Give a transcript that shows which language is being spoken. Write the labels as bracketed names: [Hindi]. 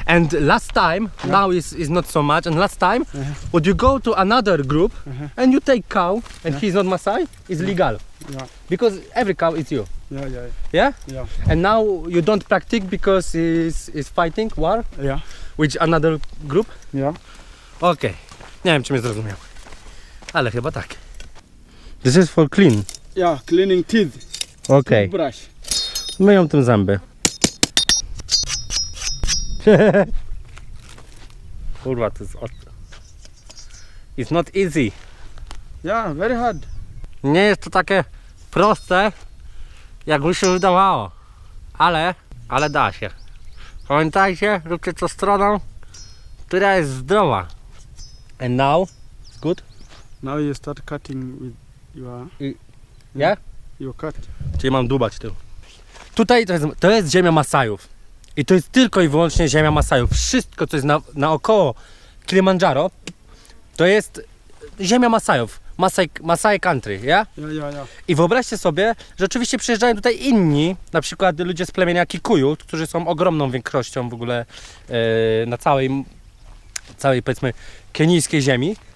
[English] And last time, now is not so much. And last time, would you go to another group and you take cow and he's not Maasai? It's legal Yeah. because every cow is you. Yeah. Yeah. Yeah. And now you don't practice because is fighting war Yeah. with another group. Yeah. [Polish] Okej. Nie wiem, czy mnie zrozumiał. Ale chyba tak. [English] This is for clean. Yeah. Cleaning teeth. Okej. Brush. [Polish] Myją tym zęby. Kurwa, to jest [English] It's not easy. Yeah. Very hard. [Polish] Nie jest to takie proste, jakby się wydawało. Ale da się. Pamiętajcie, róbcie to stroną, która jest zdrowa. [English] And now, it's good? Now you start cutting with your Yeah? your cut. [Polish] Czyli mam dłubać tył. Tutaj to jest ziemia Masajów. I to jest tylko i wyłącznie ziemia Masajów. Wszystko, co jest naokoło Kilimandżaro, to jest ziemia Masajów. [English] Masai country, ja? Yeah. [Polish] I wyobraźcie sobie, że oczywiście przyjeżdżają tutaj inni, na przykład ludzie z plemienia Kikuyu, którzy są ogromną większością w ogóle na całej powiedzmy kenijskiej ziemi.